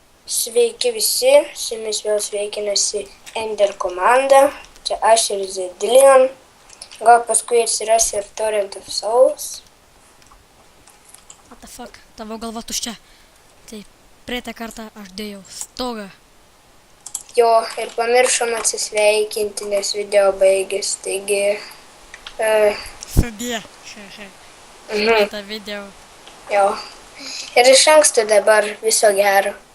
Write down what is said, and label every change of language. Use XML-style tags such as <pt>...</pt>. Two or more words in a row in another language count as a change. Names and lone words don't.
<lt>Sveiki visi, su jumis vėl sveikinasi Ender komanda. Čia aš ir Zedilion. Gal paskui atsiras ir Torrent of Souls.</lt> <en>What the fuck,</en> <lt>tavo galva tuščia. Tai praeitą kartą aš dėjau stogą. Jo, ir pamiršom atsisveikinti, nes video baigės. Taigi... Sudie. Praeitą video. Jo. Ir iš anksto dabar viso gero.</lt>